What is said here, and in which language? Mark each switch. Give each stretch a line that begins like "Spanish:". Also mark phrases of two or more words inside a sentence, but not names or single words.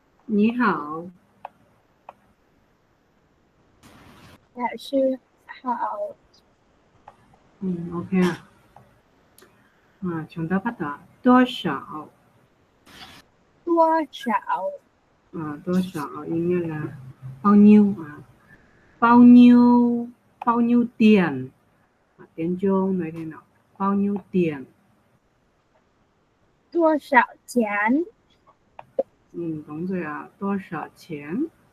Chinese: 你好. 老师好.
Vietnamese: Ok à. Chúng ta bắt đầu.
Chinese: 多少多少.
Vietnamese: 多少 ý nghĩa là bao nhiêu bao nhiêu tiền. Tiếng Trung nói thế nào? Bao nhiêu tiền?
Chinese: 多少钱.
Vietnamese: Đúng rồi ạ.
Chinese: 多少钱?